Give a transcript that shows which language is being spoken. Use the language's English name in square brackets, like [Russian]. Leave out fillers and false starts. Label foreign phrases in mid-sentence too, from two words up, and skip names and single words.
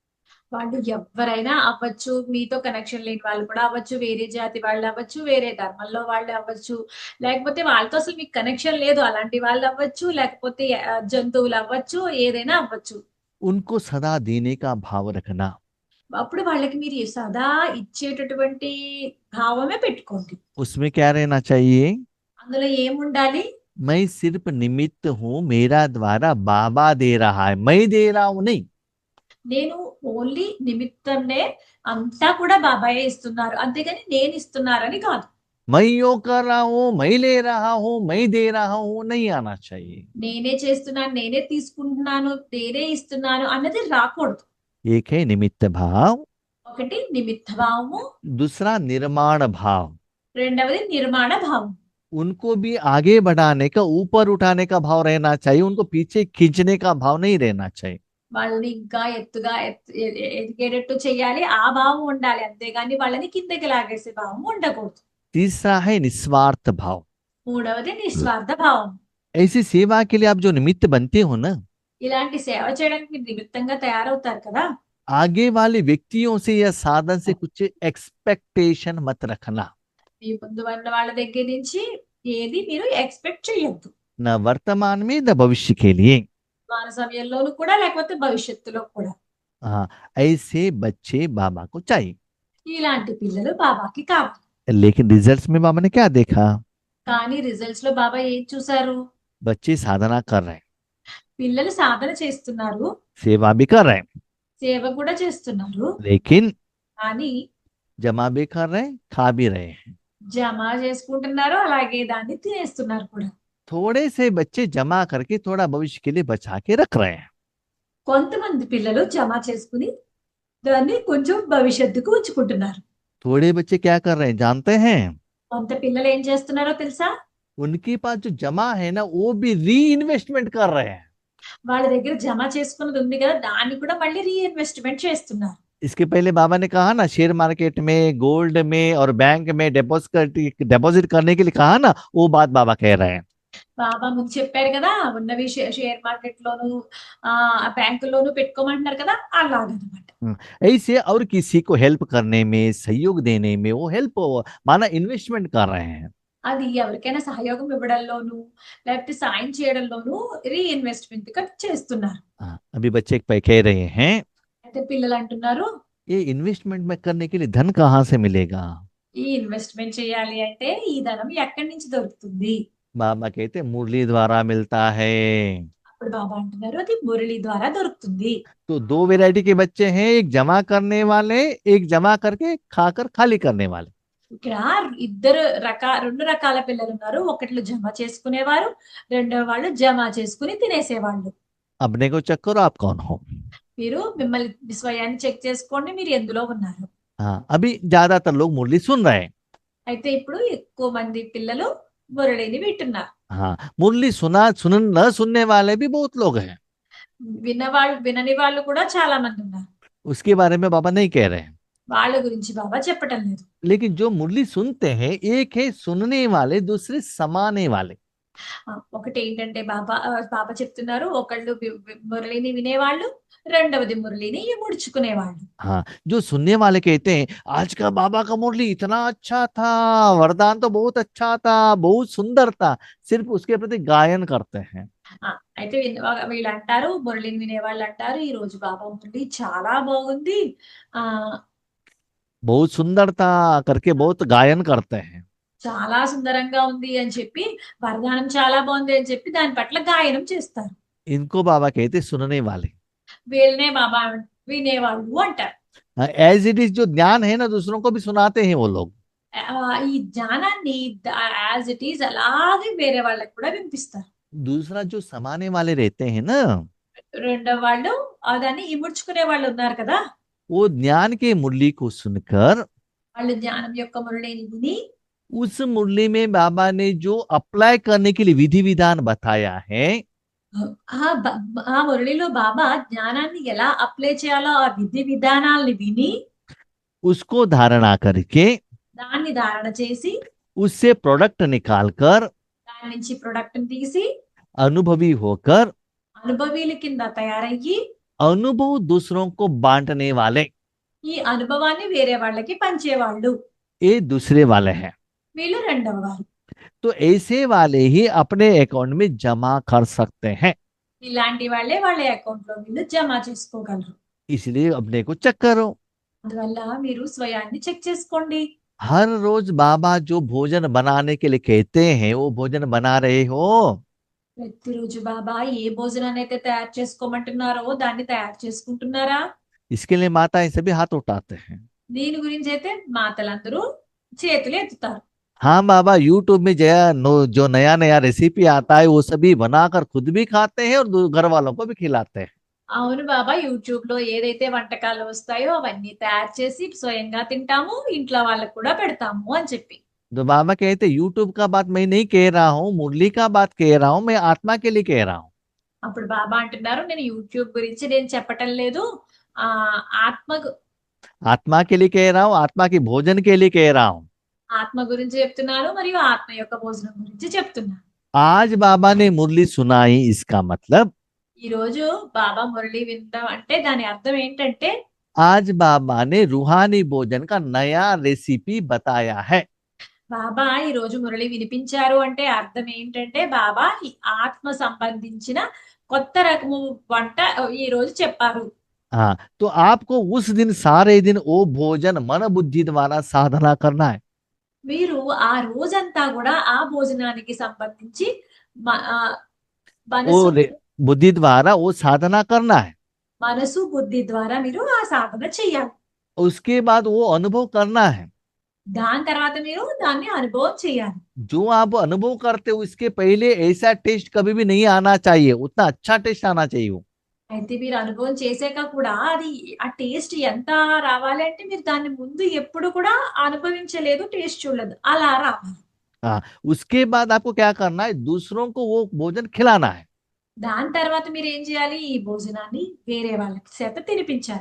[Telugu] వాళ్ళు ఎవరైనా అవ్వచ్చు, మీతో కనెక్షన్ లేని వాళ్ళు కూడా అవ్వచ్చు, వేరే జాతి వాళ్ళు అవ్వచ్చు, వేరే ధర్మంలో వాళ్ళు అవ్వచ్చు, లేకపోతే వాళ్ళతో అసలు మీకు కనెక్షన్ లేదు అలాంటి వాళ్ళు అవ్వచ్చు, లేకపోతే జంతువులు అవ్వచ్చు, ఏదైనా అవ్వచ్చు. [Hindi] उनको सदा देने का भाव रखना, [Telugu] అప్పుడు వాళ్ళకి మీరు సదా ఇచ్చేటటువంటి భావమే పెట్టుకోండి. [Hindi] उसमें क्या रहना चाहिए? [Telugu] అందులో ఏముండాలి? [Hindi] मैं सिर्फ निमित्त हूँ, मेरा द्वारा बाबा दे रहा है, मैं दे रहा हूं नहीं। [Telugu] నేను ఓన్లీ నిమిత్తంనే, అంతా కూడా బాబాయే ఇస్తున్నారు, అంతేగాని నేను ఇస్తున్నారని కాదు. [Hindi] मैं यो कर रहा हूँ, मैं ले रहा हूँ, मैं दे रहा हूँ, नहीं आना चाहिए। [Telugu] నేనే చేస్తున్నాను, నేనే తీసుకుంటున్నాను, నేనే ఇస్తున్నాను అన్నది రాకూడదు. [Hindi] एक है निमित्त भाव, [Telugu] ఒకటి నిమిత్త భావము, [Hindi] दूसरा निर्माण भाव। [Telugu] రెండవది నిర్మాణ భావం. [Hindi] उनको भी आगे बढ़ाने का, ऊपर उठाने का भाव रहना चाहिए, उनको पीछे खींचने का भाव नहीं रहना चाहिए। [Telugu] వాళ్ళని ఇంకా ఎత్తుగా ఎదిగేటట్టు చేయాలి, ఆ భావం ఉండాలి, అంతేగాని వాళ్ళని కిందకి లాగేసే భావం ఉండకూడదు. [Hindi] तीसरा है निस्वार्थ भाव। [Telugu] మూడవది నిస్వార్థ భావం. [Hindi] ऐसी सेवा के लिए आप जो निमित्त बनते हो ना, [Telugu] ఇలాంటి సేవ చేయడానికి మీరు నిమిత్తంగా తయారవుతారు కదా, [Hindi] आगे वाले व्यक्तियों से या साधन से कुछ एक्सपेक्टेशन मत रखना, [Telugu] మీ ముందు ఉన్న వాళ్ళ దగ్గర నుంచి ఏది మీరు ఎక్స్పెక్ట్ చేయొద్దు. [Hindi] न वर्तमान में न भविष्य के लिए। [Telugu] మన సమయంలోనూ కూడా, లేకపోతే భవిష్యత్తులో కూడా. [Hindi] हाँ, ऐसे बच्चे बाबा को चाहिए। [Telugu] ఇలాంటి పిల్లలు బాబాకి కావాలి. [Hindi] लेकिन रिजल्ट्स में बाबा ने क्या देखा? [Telugu] కానీ రిజల్ట్స్ లో బాబా ఏం చూసారు? [Hindi] बच्चे साधना कर रहे हैं, [Telugu] పిల్లలు సాధన చేస్తున్నారు, [Hindi] सेवा भी कर रहे हैं, [Telugu] సేవ కూడా చేస్తున్నారు, [Hindi] लेकिन [Telugu] కానీ [Hindi] जमा भी कर रहे हैं, खा भी रहे हैं। [Telugu] జమ చేసుకుంటున్నారు, అలాగే దాన్ని తినేస్తున్నారు కూడా. [Hindi] थोड़े से बच्चे जमा करके थोड़ा भविष्य के लिए बचा के रख रहे हैं। [Telugu] కొంతమంది పిల్లలు జమ చేసుకుని దాన్ని కొంచెం భవిష్యత్తుకు ఉంచుకుంటున్నారు. [Hindi] थोड़े बच्चे क्या कर रहे हैं जानते हैं? [Telugu] కొంత పిల్లలు ఏం చేస్తున్నారో తెలుసా? [Hindi] उनके पास जो जमा है ना, वो भी री इन्वेस्टमेंट कर रहे हैं। [Telugu] వాళ్ళ దగ్గర जमा చేసుకున్నది ఉంది కదా, దాన్ని కూడా మళ్ళీ రీఇన్వెస్ట్మెంట్ చేస్తున్నారు. [Hindi] इसके पहले बाबा ने कहा ना, [English] share market [Hindi] में, गोल्ड में और बैंक में डिपॉजिट करने के लिए कहा ना, वो बात बाबा कह रहे हैं। [Telugu] బాబా ముందు చెప్పారు కదా, ఉన్నవి [English] share market [Telugu] లోను, బ్యాంకుల్లోనూ పెట్టుకోమంటున్నారు కదా, అలాగనమాట. [Hindi] ऐसे और किसी को हेल्प करने में, सहयोग देने में, वो हेल्प माना इन्वेस्टमेंट कर रहे हैं। [Telugu] అది ఎవరికైనా సహయోగం ఇవ్వడంలోను, లేకపోతే సాయం చేయడంలోను రీఇన్వెస్ట్మెంట్ చేస్తున్నారు. [Hindi] अभी बच्चे कह रहे हैं, [Telugu] అయితే పిల్లలు అంటున్నారు, [Hindi] ये इन्वेस्टमेंट में करने के लिए धन कहाँ से मिलेगा? [Telugu] ఈ ఇన్వెస్ట్మెంట్ చేయాలి అంటే ఈ ధనం ఎక్కడి నుంచి దొరుకుతుంది? [Hindi] बाबा कहते मुरली द्वारा मिलता है। [Telugu] అప్పుడు బాబా అంటున్నారు, అది మురళి ద్వారా దొరుకుతుంది. [Hindi] तो दो वैरायटी के बच्चे हैं, एक जमा करने वाले, एक जमा करके खाकर खाली करने वाले। [Telugu] ఇక్కడ రెండు రకాల పిల్లలు ఉన్నారు. ఒకట్లు జమ చేసుకునేవారు, రెండో వాళ్ళు జమ చేసుకుని తినేసేవాళ్ళు. [Hindi] अपने को चेक करो आप कौन हो। [Telugu] మీరు మిమ్మల్ని స్వయాన్ని చెక్ చేసుకోండి, మీరు ఎందులో ఉన్నారు. [Hindi] हाँ, अभी ज्यादातर लोग मुरली सुन रहे हैं। [Telugu] అయితే ఇప్పుడు ఎక్కువ మంది పిల్లలు మురళిని వింటున్నారు. [Hindi] हाँ, मुरली न सुनने वाले भी बहुत लोग हैं। [Telugu] వినని వాళ్ళు కూడా చాలా మంది ఉన్నారు. [Hindi] उसके बारे में बाबा नहीं कह रहे हैं। [Telugu] వాళ్ళ గురించి బాబా చెప్పటం లేదు. [Hindi] लेकिन जो मुरली सुनते हैं, एक है सुनने वाले, दूसरे समाने वाले। [Telugu] ఒకటి ఏంటంటే బాబా చెప్తున్నారు, ఒకళ్ళు మురళిని వినేవాళ్ళు, రెండవది మురళిని ముడుచుకునేవాళ్ళు. [Hindi] हाँ, जो सुनने वाले कहते हैं आज का बाबा का मुरली इतना अच्छा था, वरदान तो बहुत अच्छा था, बहुत सुंदर था, सिर्फ उसके प्रति गायन करते हैं। [Telugu] అయితే వీళ్ళు అంటారు, మురళిని వినేవాళ్ళు అంటారు, ఈ రోజు బాబా మురళి చాలా బాగుంది, [Hindi] बहुत सुंदर था करके बहुत गायन करते हैं। [Telugu] చాలా సుందరంగా ఉంది అని చెప్పి, వరదానం చాలా బాగుంది అని చెప్పి దాని పట్ల గాయనం చేస్తారు. [Hindi] इनको बाबा कहते सुनने वाले। [Telugu] వీళ్ళనే బాబా వినేవాళ్ళు అంటారు. [English] as it is [Hindi] जो ज्ञान है ना दूसरों को भी सुनाते हैं वो लोग। [Telugu] ఈ జ్ఞానాన్ని [English] as it is [Telugu] అలాగే వేరే వాళ్ళకి కూడా వినిపిస్తారు. [Hindi] दूसरा जो समाने वाले रहते हैं ना, [Telugu] రెండో వాళ్ళు దాన్ని ఇముడ్చుకునే వాళ్ళు ఉన్నారు కదా, [Hindi] वो ज्ञान के मुरली को सुनकर [Telugu] వాళ్ళు జ్ఞానం యొక్క మురళిని విని [Hindi] उस मुरली में बाबा ने जो अप्लाई करने के लिए विधि विधान बताया है, [Telugu] ఆ మురళిలో బాబా జ్ఞానాన్ని ఎలా అప్లై చేయాలో ఆ విధి విధానాల్ని విని [Hindi] उसको धारणा करके [Telugu] దాన్ని ధారణ చేసి [Hindi] उससे प्रोडक्ट निकालकर [Telugu] దాని నుంచి ప్రొడక్ట్ తీసి [Hindi] अनुभवी होकर [Telugu] అనుభవీల కింద తయారయ్యి [Hindi] अनुभव दूसरों को बांटने वाले, [Telugu] ఈ అనుభవాన్ని వేరే వాళ్ళకి పంచేవాళ్ళు, [Hindi] ये दूसरे वाले हैं। [Telugu] వీళ్ళు రెండవ వారు. [Hindi] तो ऐसे वाले ही अपने अकाउंट में जमा कर सकते हैं, [Telugu] ఇలాంటి వాళ్ళే వాళ్ళ అకౌంట్ లో వీళ్ళు జమ చేసుకోగలరు. [Hindi] इसलिए अपने को चेक करो। [Telugu] అందువల్ల మీరు స్వయాన్ని చెక్ చేసుకోండి. [Hindi] हर रोज बाबा जो भोजन बनाने के लिए कहते हैं वो भोजन बना रहे हो? [Telugu] ప్రతిరోజు బాబా ఏ భోజనాన్ని అయితే తయారు చేసుకోమంటున్నారో దాన్ని తయారు చేసుకుంటున్నారా? [Hindi] इसके लिए माताएं सभी हाथ उठाते हैं। [Telugu] దీని గురించి అయితే మాతలందరూ చేతులు ఎత్తుతారు. [Hindi] हाँ बाबा, यूट्यूब में जो नया नया रेसिपी आता है वो सभी बनाकर खुद भी खाते हैं और घर वालों को भी खिलाते हैं। [Telugu] అవును బాబా, యూట్యూబ్ లో ఏదైతే వంటకాలు వస్తాయో అవన్నీ తయారు చేసి స్వయంగా తింటాము, ఇంట్లో వాళ్ళకు కూడా పెడతాము అని చెప్పి. [Hindi] तो बाबा कहते यूट्यूब का बात मैं नहीं कह रहा हूँ, मुरली का बात कह रहा हूँ, मैं आत्मा के लिए कह रहा हूँ। [Telugu] అప్పుడు బాబా అంటున్నారు, నేను యూట్యూబ్ గురించి నేను చెప్పటం లేదు, ఆ ఆత్మ [Hindi] आत्मा के लिए कह रहा हूँ, आत्मा की भोजन के लिए कह रहा हूँ। [Telugu] ఆత్మ గురించి చెప్తున్నాను మరియు ఆత్మ యొక్క భోజనం గురించి చెప్తున్నాను. [Hindi] आज बाबा ने मुरली सुनाई, इसका मतलब [Telugu] ఈ రోజు బాబా మురళి విందాం అంటే దాని అర్థం ఏంటంటే [Hindi] आज बाबा ने रूहानी भोजन का नया रेसिपी बताया है। [Telugu] బాబా ఈ రోజు మురళి వినిపించారు అంటే అర్థం ఏంటంటే బాబా ఈ ఆత్మ సంబంధించిన కొత్త రకము వంట ఈ రోజు చెప్పారు. [Hindi] हाँ, तो आपको उस दिन सारे दिन वो भोजन मन बुद्धि द्वारा साधना करना है। [Telugu] మీరు ఆ రోజంతా కూడా ఆ భోజనానికి సంబంధించి మనసు [Hindi] बुद्धि द्वारा वो साधना करना है। [Telugu] మనసు బుద్ధి ద్వారా మీరు ఆ సాధన చెయ్యాలి. [Hindi] उसके बाद वो अनुभव करना है। [Telugu] దాని తర్వాత మీరు దాన్ని అనుభవం చేయాలి. [Hindi] जो आप अनुभव करते हो इसके पहले ऐसा टेस्ट कभी भी नहीं आना चाहिए, उतना अच्छा टेस्ट आना चाहिए वो। [Telugu] అయితే మీరు అనుభవం చేసాక కూడా అది ఆ టేస్ట్ ఎంత రావాలి అంటే మీరు దాన్ని ముందు ఎప్పుడు కూడా అనుభవించలేదు, టేస్ట్ చూడలేదు, అలా రావాలి. [Hindi] हाँ, उसके बाद आपको क्या करना है, दूसरों को वो भोजन खिलाना है। [Telugu] దాని తర్వాత మీరు ఏం చేయాలి, ఈ భోజనాన్ని వేరే వాళ్ళకి చేత తినిపించాలి.